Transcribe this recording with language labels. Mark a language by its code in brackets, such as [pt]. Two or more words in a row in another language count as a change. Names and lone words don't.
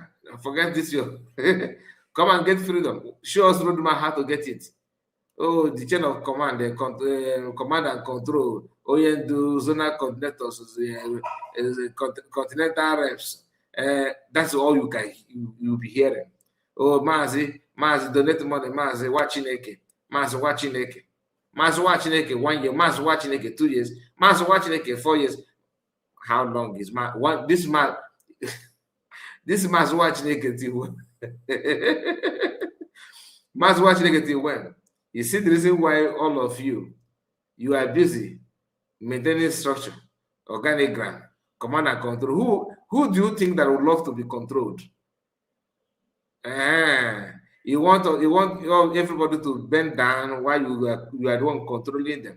[en] Forget this year. Come and get freedom. Show us roadmap how to get it. Oh, the chain of command, command and control. Do zonal coordinators, continental reps. That's all you'll be hearing. Oh, Mazi, donate money, Mazi, watching Eke, Mazi, watching Eke. Mazi watching Eke 1 year, Mazi watching Eke 2 years, Mazi watching Eke 4 years. How long is this man? This Mazi watching Eke till Mazi watching Eke till when? You see the reason why all of you are busy maintaining structure, organigram, command and control. Who do you think that would love to be controlled? You want everybody to bend down while you are the one controlling them.